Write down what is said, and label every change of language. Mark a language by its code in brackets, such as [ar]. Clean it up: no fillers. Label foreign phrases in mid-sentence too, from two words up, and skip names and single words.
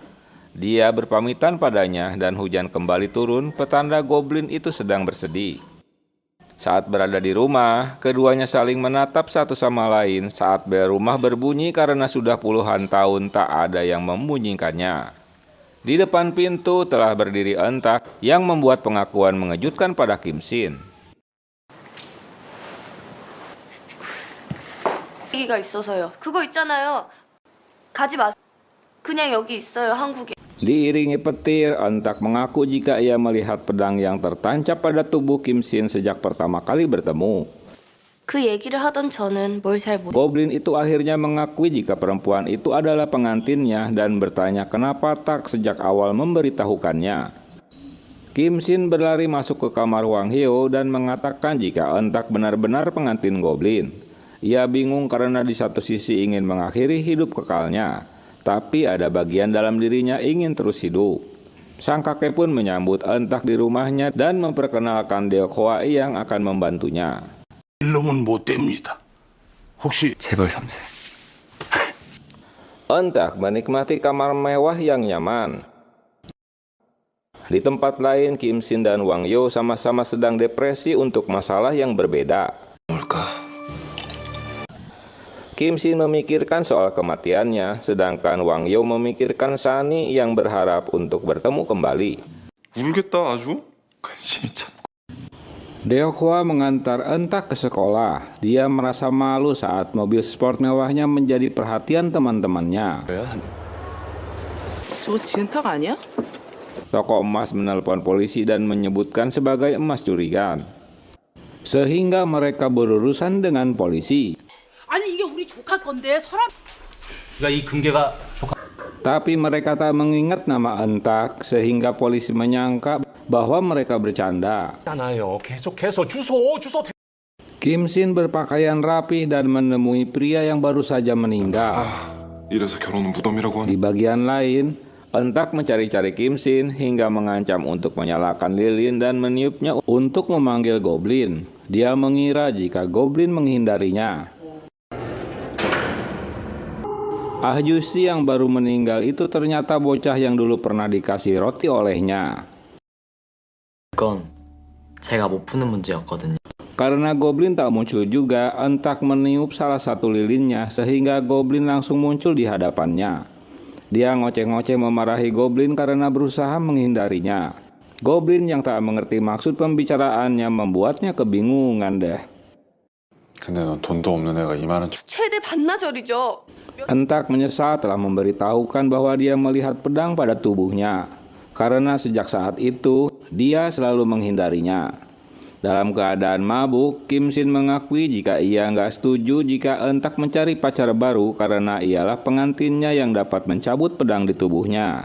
[id] Dia berpamitan padanya dan hujan kembali turun, petanda goblin itu sedang bersedih. Saat berada di rumah, keduanya saling menatap satu sama lain saat bel rumah berbunyi karena sudah puluhan tahun tak ada yang membunyikannya. Di depan pintu telah berdiri Entak yang membuat pengakuan mengejutkan pada Kim Shin. [ko] 얘기가 있어서요. 그거 있잖아요. 가지 마세요. 그냥 여기 있어요, 한국에. [id] Diiringi petir, Entak mengaku jika ia melihat pedang yang tertancap pada tubuh Kim Shin sejak pertama kali bertemu. [ko] 그 얘기를 하던 저는 뭘 잘 모르. [id] Goblin itu akhirnya mengakui jika perempuan itu adalah pengantinnya dan bertanya kenapa tak sejak awal memberitahukannya. Kim Shin berlari masuk ke kamar Wang Hyo dan mengatakan jika Entak benar-benar pengantin goblin. Ia bingung karena di satu sisi ingin mengakhiri hidup kekalnya, tapi ada bagian dalam dirinya ingin terus hidup. Sang kakek pun menyambut Entak di rumahnya dan memperkenalkan Deokwa yang akan membantunya. [ko] 일로는 못 됩니다. 혹시 재벌 3세. [id] Entak menikmati kamar mewah yang nyaman. Di tempat lain, Kim Shin dan Wang Hyo sama-sama sedang depresi untuk masalah yang berbeda. [ko] 뭘까? [id] Kim Shin memikirkan soal kematiannya, sedangkan Wang Hyo memikirkan Sunny yang berharap untuk bertemu kembali. [ko] 울겠다 아주. 관심이 참. [id] Deokwa mengantar Entak ke sekolah. Dia merasa malu saat mobil sport mewahnya menjadi perhatian teman-temannya. [ko] 저거 지은탁 아니야? [id] Toko emas menelpon polisi dan menyebutkan sebagai emas curian. Sehingga mereka berurusan dengan polisi. [ko] 아니 이게 우리 조카 건데 서랍. 그러니까 이 금괴가 조카. [id] Tapi mereka tak mengingat nama Entak sehingga polisi menyangka bahwa mereka bercanda. [ko] 있잖아요. 계속해서 주소. [id] Kim Shin berpakaian rapih dan menemui pria yang baru saja meninggal. [ko] 이래서 결혼은 무덤이라고 하니. [id] Di bagian lain, Entak mencari-cari Kim Shin hingga mengancam untuk menyalakan lilin dan meniupnya untuk memanggil goblin. Dia mengira jika goblin menghindarinya. Ah Yusi yang baru meninggal itu ternyata bocah yang dulu pernah dikasih roti olehnya. [ko] 그건 제가 못 푸는 문제였거든요. [id] Karena goblin tak muncul juga, Entak meniup salah satu lilinnya sehingga goblin langsung muncul di hadapannya. Dia ngoceh-ngoceh memarahi goblin karena berusaha menghindarinya. Goblin yang tak mengerti maksud pembicaraannya membuatnya kebingungan deh. [ko] 근데 넌 돈도 없는 애가 이만한 최대 반나절이죠. [id] Entak menyesal telah memberitahukan bahwa dia melihat pedang pada tubuhnya. Karena sejak saat itu, dia selalu menghindarinya. Dalam keadaan mabuk, Kim Shin mengakui jika ia nggak setuju jika Entak mencari pacar baru karena ialah pengantinnya yang dapat mencabut pedang di tubuhnya.